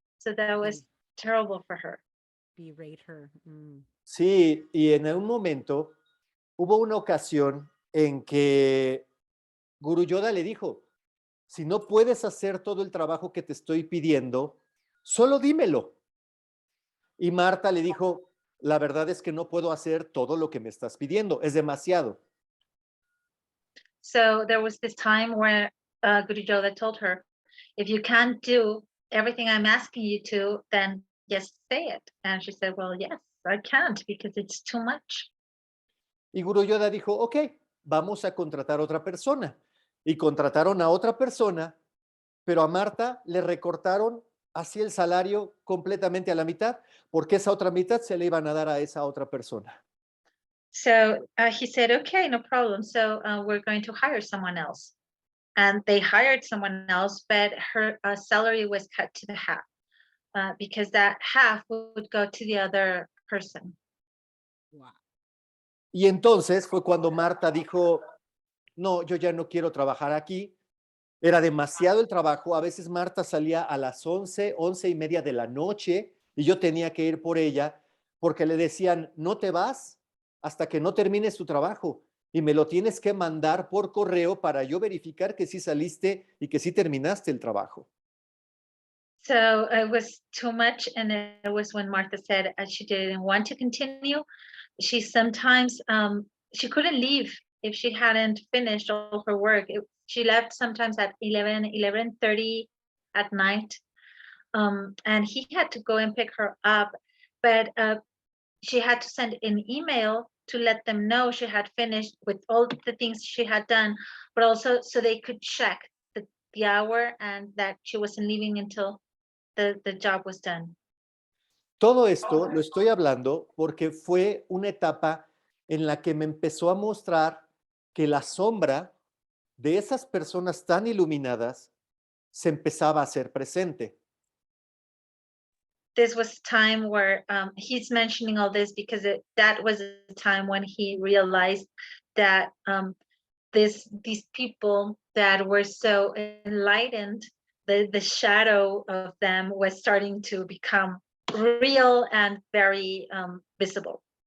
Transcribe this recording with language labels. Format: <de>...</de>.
<en>So that was terrible for her. Berate her. Mm.</en> <es>Sí, y en un momento hubo una ocasión en que Guru Yoda le dijo, si no puedes hacer todo el trabajo que te estoy pidiendo, solo dímelo. Y Marta le dijo, la verdad es que no puedo hacer todo lo que me estás pidiendo, es demasiado.</es> <en>So there was this time where Guru Yoda told her, if you can't do everything I'm asking you to, then just say it. And she said, well, yes, I can't because it's too much.</en> <es>Y Guru Yoda dijo, ok, vamos a contratar a otra persona. Y contrataron a otra persona, pero a Marta le recortaron así el salario completamente a la mitad, porque esa otra mitad se le iban a dar a esa otra persona.</es> <en>So he said, okay, no problem. So we're going to hire someone else. And they hired someone else, but her salary was cut to the half because that half would go to the other person. Wow.</en> <es>Y entonces fue cuando Marta dijo, no, yo ya no quiero trabajar aquí. Era demasiado el trabajo. A veces Marta salía a las 11:30 de la noche y yo tenía que ir por ella porque le decían, no te vas hasta que no termines tu trabajo y me lo tienes que mandar por correo para yo verificar que sí saliste y que sí terminaste el trabajo.</es> <en>So it was too much. And it was when Martha said she didn't want to continue. She sometimes, she couldn't leave if she hadn't finished all her work. She left sometimes at 11:30 at night. And he had to go and pick her up, but she had to send an email to let them know she had finished with all the things she had done, but also so they could check the hour and that she wasn't leaving until the job was done.</en> <es>Todo esto lo estoy hablando porque fue una etapa en la que me empezó a mostrar que la sombra de esas personas tan iluminadas se empezaba a hacer presente.</es> <en>This was a time where he's mentioning all this because that was a time when he realized that these people that were so enlightened, the shadow of them was starting to become real and very visible.</en>